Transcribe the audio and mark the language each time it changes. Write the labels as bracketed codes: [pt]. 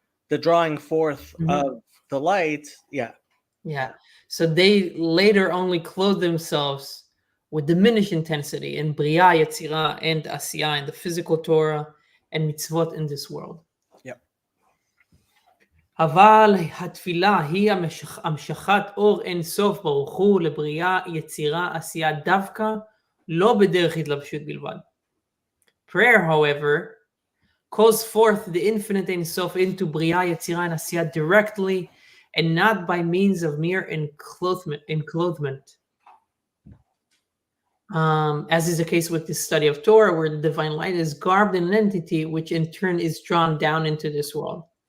[en] The drawing forth of the light. Yeah. So they later only clothe themselves with diminished intensity in Bria, Yetzirah, and Asiyah in the physical Torah and mitzvot in this world. Yep. [he] אבל התפילה היא המשכת אור אין סוף ברוך הוא לבריאה, יצירה, עשייה דווקא, לא בדרך התלבשות בלבד. [en] Prayer, however, calls forth the infinite Ein Sof into Bria, Yetzirah, and Asiyah directly and not by means of mere enclothement. As is the case with the study of Torah, where the divine light is garbed in an entity, which in turn is drawn down into this world.